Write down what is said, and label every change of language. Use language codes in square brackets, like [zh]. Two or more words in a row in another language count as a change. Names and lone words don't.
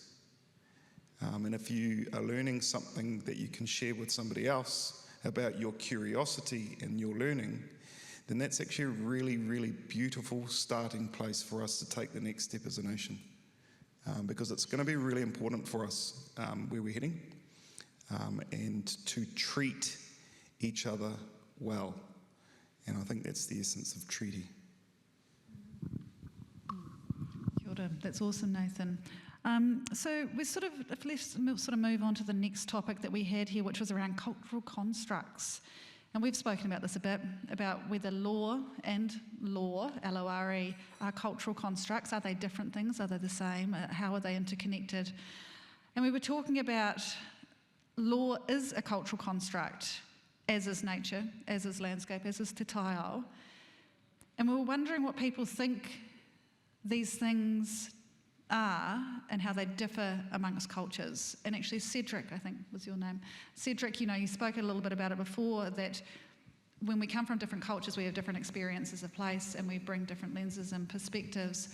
[en] And if you are learning something that you can share with somebody else about your curiosity and your learning, then that's actually a really, really beautiful starting place for us to take the next step as a nation. Because it's going to be really important for us where we're heading, and to treat each other well. And I think that's the essence of treaty. [mi] Kia ora. [en] That's awesome, Nathan. So let's sort of move on to the next topic that we had here, which was around cultural constructs. And we've spoken about this a bit, about whether law and law, L-O-R-E, are cultural constructs. Are they different things? Are they the same? How are they interconnected? And we were talking about law is a cultural construct, as is nature, as is landscape, as is [mi] te taiao. [en] And we were wondering what people think these things are and how they differ amongst cultures. And actually Cedric, I think was your name. Cedric, you know, you spoke a little bit about it before, that when we come from different cultures, we have different experiences of place and we bring different lenses and perspectives.